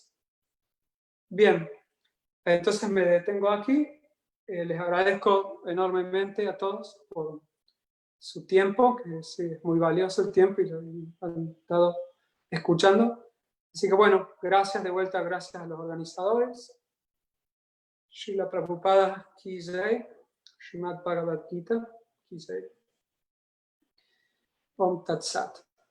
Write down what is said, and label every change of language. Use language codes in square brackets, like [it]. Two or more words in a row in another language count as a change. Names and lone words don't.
[es] Bien, entonces me detengo aquí. Les agradezco enormemente a todos por su tiempo, que sí, es muy valioso el tiempo y lo han estado escuchando. Así que bueno, gracias de vuelta, gracias a los organizadores. [hi] श्रील प्रभुपाद की जय, श्रीमद् भगवद् गीता की जय. [sa] ॐ तत् सत्.